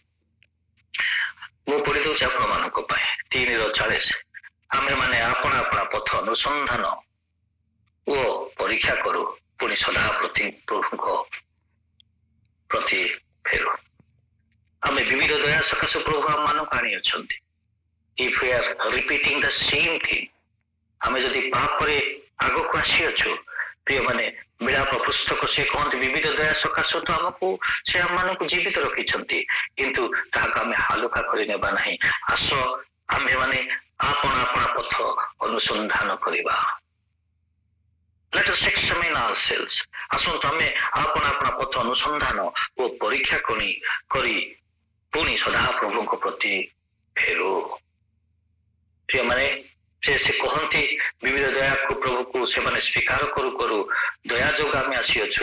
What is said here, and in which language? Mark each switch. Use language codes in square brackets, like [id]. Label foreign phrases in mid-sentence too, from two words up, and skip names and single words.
[or] ମୁଁ ପଢି ଦଉଛି ଆପଣ ମାନଙ୍କ ପାଇଁ। 3:40, ଆମେ ମାନେ ଆପଣା ଆପଣା ପଥ ଅନୁସନ୍ଧାନ ଓ ପରୀକ୍ଷା କରୁ, ପୁଣି ସଦା ପ୍ରତି ପ୍ରଭୁଙ୍କ ପ୍ରତି ଫେରୁ। ଆମେ ବିବିଧ ଦୟା ସକାଶେ ପ୍ରଭୁ ଆମ ମାନଙ୍କୁ ଆଣିଅଛନ୍ତି। [en] If we are repeating the same thing, [or] ଆମେ ଯଦି ପାପରେ ଆଗକୁ ଆସିଅଛୁ, ପ୍ରିୟମାନେ, ବିଳାପ ପୁସ୍ତକ ସେ କହନ୍ତି ବିବିଧ ଦୟା ସକାଶେ ତ ଆମକୁ ସେ ଆମମାନଙ୍କୁ ଜୀବିତ ରଖିଛନ୍ତି, କିନ୍ତୁ ତାହାକୁ ଆମେ ହାଲୁକା କରି ନେବା ନାହିଁ। ଆସ ଆମେ ମାନେ ଆପଣା ଆପଣା ପଥ ଅନୁସନ୍ଧାନ କରିବା। [en] Let us examine ourselves. [or] ଆସନ୍ତୁ ଆମେ ଆପଣା ଆପଣା ପଥ ଅନୁସନ୍ଧାନ ଓ ପରୀକ୍ଷା କରି ପୁଣି ସଦା ପ୍ରଭୁଙ୍କ ପ୍ରତି ଫେରୁ। ପ୍ରିୟମାନେ, ସେ କହନ୍ତି ବିବିଧ ଦୟାକୁ ପ୍ରଭୁକୁ ସେମାନେ ସ୍ୱୀକାର କରୁ କରୁ ଦୟା ଯୋଗ ଆମେ ଆସିଅଛୁ।